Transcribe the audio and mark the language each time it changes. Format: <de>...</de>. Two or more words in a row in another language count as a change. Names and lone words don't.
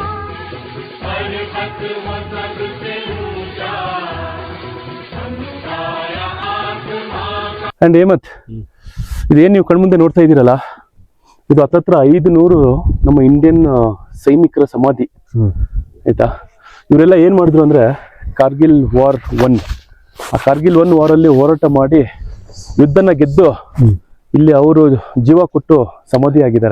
<hi>पर्वत वो सबसे ऊंचा, हम साया आसमां का।</hi> <kn>ಅಂಡ್ ಹೇಮಂತ್, ಇದೇನು ನೀವು ಕಣ್ಮುಂದೆ ನೋಡ್ತಾ ಇದ್ದೀರಲ್ಲ, ಇದು ಹತ್ತತ್ರ 500 ನಮ್ಮ ಇಂಡಿಯನ್ ಸೈನಿಕರ ಸಮಾಧಿ. ಆಯ್ತಾ, ಇವರೆಲ್ಲ ಏನ್ ಮಾಡಿದ್ರು ಅಂದ್ರೆ ಕಾರ್ಗಿಲ್ ವಾರ್ 1, ಆ ಕಾರ್ಗಿಲ್ 1 ವಾರಲ್ಲಿ ಹೋರಾಟ ಮಾಡಿ ಯುದ್ಧನ ಗೆದ್ದು ಇಲ್ಲಿ ಅವರು ಜೀವ ಕೊಟ್ಟು ಸಮಾಧಿ ಆಗಿದ್ದಾರೆ.</kn>